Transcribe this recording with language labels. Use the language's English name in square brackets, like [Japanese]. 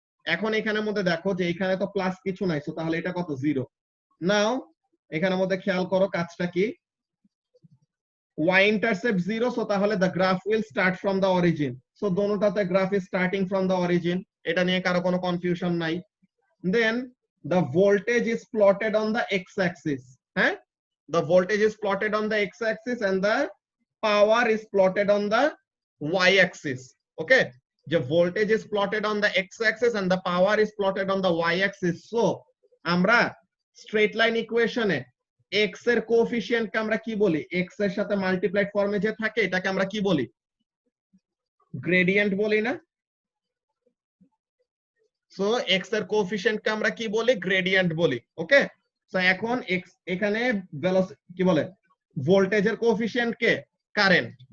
[Bangla] এখন এখানের মধ্যে দেখো যে এখানে তো প্লাস কিছু নাই, সো তাহলে এটা কত, 0। [English] নাও [Bangla] এখানের মধ্যে খেয়াল করো কাজটা কি, [English] y intercept 0, so তাহলে the graph will start from the origin। [Bangla] So দোনোটাতে [English] graph is starting from the origin, [Bangla] এটা নিয়ে কারো কোনো কনফিউশন নাই। [English] Then the voltage is plotted on the x-axis। হ্যাঁ, the voltage is plotted on the x-axis and the power is plotted on the y-axis। Okay, the voltage is plotted on the x-axis and the power is plotted on the y-axis। [Bangla] So আমরা straight line equation এ x এর coefficient কে আমরা কি বলি, x এর সাথে multiplied ফর্মে যে থাকে এটাকে আমরা কি বলি, গ্রেডিয়েন্ট বলি না? সো x এর কোএফিসিয়েন্ট কে আমরা কি বলি, গ্রেডিয়েন্ট বলি। ওকে, সো এখন x এখানে কি বলে, ভোল্টেজের কোএফিসিয়েন্ট কে, কারেন্ট।